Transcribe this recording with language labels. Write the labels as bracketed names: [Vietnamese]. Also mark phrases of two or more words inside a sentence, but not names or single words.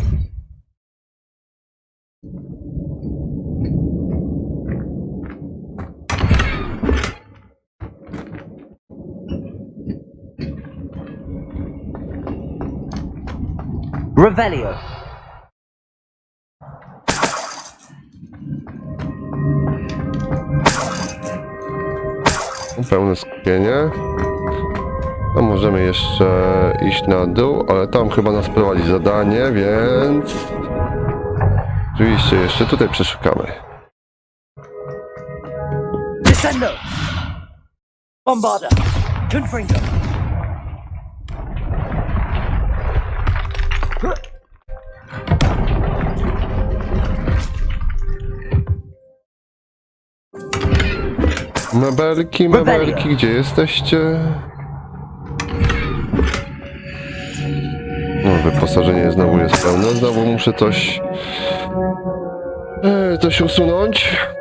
[Polish] Revelio. Pełne skupienie. No możemy jeszcze iść na dół, ale tam chyba nas prowadzi zadanie, więc... Oczywiście jeszcze tutaj przeszukamy. Descendo. Bombarda. Confringo. Mebelki, gdzie jesteście? No, wyposażenie znowu jest pełne, znowu muszę coś usunąć.